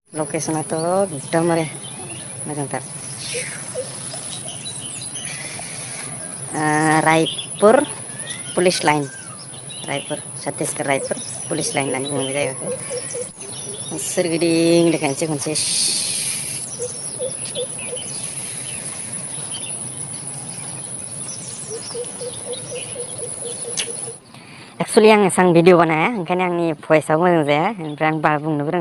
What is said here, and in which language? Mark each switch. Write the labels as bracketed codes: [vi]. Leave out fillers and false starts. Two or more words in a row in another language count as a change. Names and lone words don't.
[brx] लकेसनाथ' एकदमबारे मोजांथार। रायपुर पुलिस लाइन, रायपुर छत्तीसगढ़ रायपुर पुलिस लाइन होननानै बुङो बे जायगाखौ। सोरगिदिं देखायनोसै खनसे। एक्सुवेलि आं एसां भिडिअ बानाया, ओंखायनो आंनि भइसआबो मोजां जाया, ओमफ्राय आं बारा बुंनोबो रोङा।